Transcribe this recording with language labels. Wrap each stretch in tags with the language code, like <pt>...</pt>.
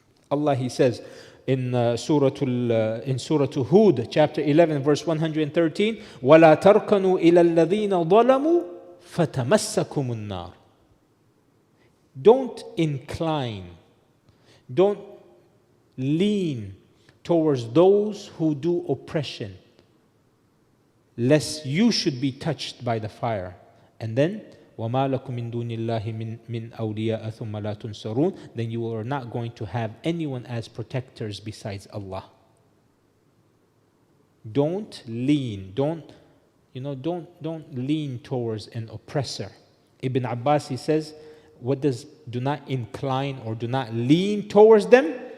<en>Allah, He says, in Surah Hud, chapter 11, verse 113,</en> <ar>وَلَا تَرْكَنُوا إِلَى الَّذِينَ ظَلَمُوا فَتَمَسَّكُمُ النَّارِ.</ar> <en>Don't incline, don't lean towards those who do oppression, lest you should be touched by the fire. And then,</en> <ar>وَمَا لَكُم مِّن دُونِ اللَّهِ مِّنْ أَوْلِيَاءَ ثُمَّ لَا تُنْصَرُونَ.</ar> <en>Then you are not going to have anyone as protectors besides Allah. Don't lean, don't lean towards an oppressor. Ibn Abbas, he says, what does do not incline or do not lean towards them?</en>